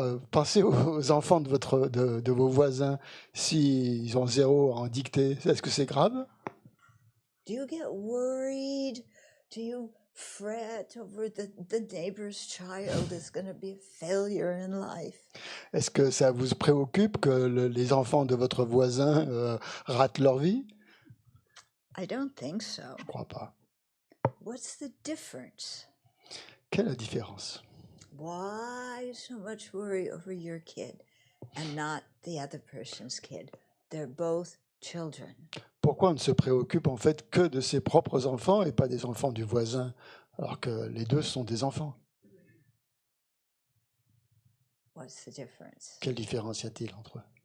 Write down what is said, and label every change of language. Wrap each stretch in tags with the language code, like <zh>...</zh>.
<fr>Pensez aux enfants de vos voisins, s'ils ont 0 en dictée, est-ce que c'est grave?</fr> <en>Do you get worried? Do you fret over the neighbor's child is going to be a failure in life?</en> <fr>Est-ce que ça vous préoccupe que les enfants de votre voisin ratent leur vie?</fr> <en>I don't think so.</en> <fr>Je ne crois pas.</fr> <en>What's the difference?</en> <fr>Quelle est la différence?</fr> <en>Why so much worry over your kid and not the other person's kid? They're both children.</en> <fr>Pourquoi on ne se préoccupe en fait que de ses propres enfants et pas des enfants du voisin, alors que les deux sont des enfants?</fr> <en>What's the difference?</en> <fr>Quelle différence y a-t-il entre eux?</fr>